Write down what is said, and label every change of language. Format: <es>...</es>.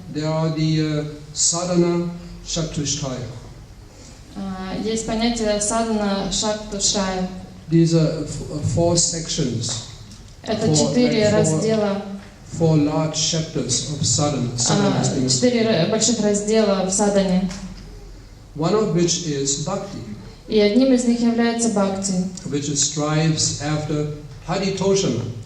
<en>there are the sadhana chatushtaya.</en> <ru>есть понятие садхана шактушая.</ru> <en>These are four sections,</en> <ru>Это четыре раздела,</ru> <en>four large chapters of sadhana.</en> <ru>четыре больших раздела в садхане.</ru> <en>One of which is bhakti,</en> <ru>И одним из них является бхакти,</ru> <en>which strives after haritoshana.</en>